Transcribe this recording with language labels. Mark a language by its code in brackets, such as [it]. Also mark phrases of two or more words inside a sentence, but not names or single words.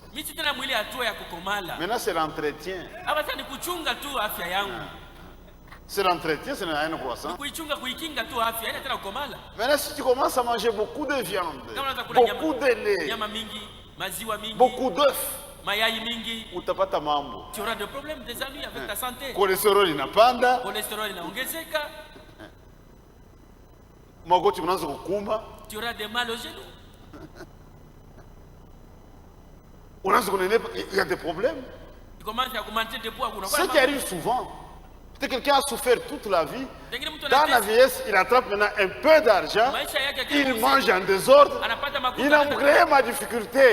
[fr] Maintenant, c'est l'entretien. C'est l'entretien, c'est une croissance. Maintenant, si tu commences à manger beaucoup de viande, beaucoup de lait, beaucoup d'œufs, [sw] utapata mambo. [fr] Tu auras des problèmes des amis avec ta santé. [sw] Cholestérol inapanda. Cholestérol inaongezeka. Magoti mnaanza kukumba. [fr] Tu auras des mal aux genoux. Il y a des problèmes. Tu commences à augmenter tes poids. Ce qui arrive souvent, peut-être quelqu'un a souffert toute la vie. Dans la vieillesse, il attrape maintenant un peu d'argent. Il mange en désordre. Il a créé ma difficulté.